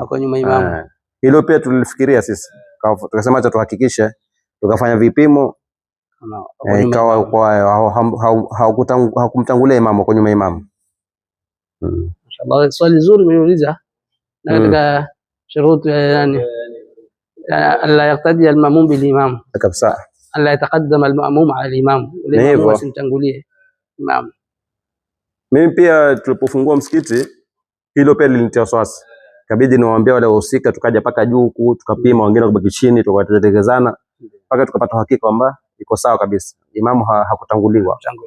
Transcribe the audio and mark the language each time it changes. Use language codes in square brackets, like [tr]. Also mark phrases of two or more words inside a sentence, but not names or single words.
[sw] wako nyuma imamu. Hilo pia tulifikiria sisi, tukasema acha tuhakikishe, tukafanya vipimo, ikawa hakumtangulia imamu, kwa nyuma imamu. Mashallah, swali zuri umeuliza. Na katika [ar] شروط يعني ألا يقتدي المأموم بالإمام [sw] kabisa, [ar] ألا يتقدم المأموم على الإمام والإمام [sw] asimtangulie imam. Mimi pia tulipofungua msikiti hilo pia lilinitia wasiwasi, kabidi niwaambie wale wahusika, tukaja paka juu huku tukapima, wengine kubaki chini, tukatekelezana mpaka tukapata uhakika kwamba iko sawa kabisa, imamu hakutanguliwa.